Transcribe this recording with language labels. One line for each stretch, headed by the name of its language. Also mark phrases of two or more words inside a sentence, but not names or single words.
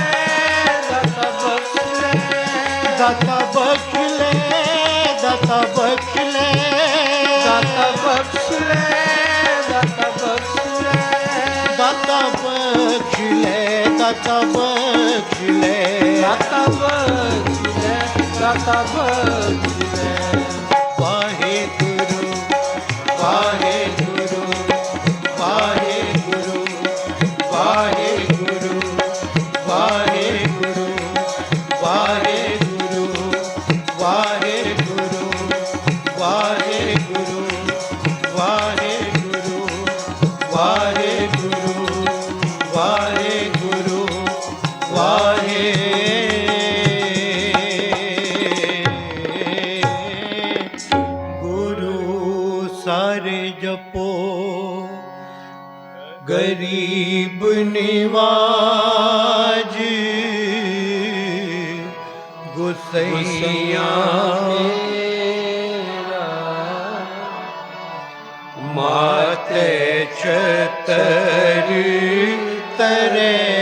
Punjabi: ਦਾਤਾ ਬਖ਼ਸ਼ ਲੇ, ਦਾਤਾ ਬਖ਼ਸ਼ ਲੇ ਦਾਤਾ ਬਖ਼ਸ਼ ਲੇ, ਦਾਤਾ ਬਖ਼ਸ਼ ਲੇ ਦਾਤਾ ਬਖ਼ਸ਼ ਲੇ, ਦਾਤਾ ਬਖ਼ਸ਼ ਲੇ ਦਾਤਾ ਬਖ਼ਸ਼ ਲੇ, ਦਾਤਾ ਬਖ਼ਸ਼ ਲੇ ਦਾਤਾ ਬਖ਼ਸ਼ ਲੇ, वाहे ਗੁਰੂ ਵਾਹੇ ਗੁਰੂ ਵਾਹੇ ਗੁਰੂ ਵਾਹੇ ਗੁਰੂ ਵਾਹੇ ਗੁਰੂ ਵਾਹੇ ਗੁਰੂ ਵਾਹੇ ਗੁਰੂ ਵਾਹੇ ਗੁਰੂ ਵਾਹੇ ਗੁਰੂ ਵਾਹੇ ਗੁਰੂ ਵਾਹੇ ਗੁਰੂ ਵਾਹੇ ਗੁਰੂ ਸਾਰੇ ਜਪੋ ਗਰੀਬ ਨਿਵਾਜ, ਗੁਸੈਯਾ ਮਾਤੇ ਛਤਰ ਤਰੇ,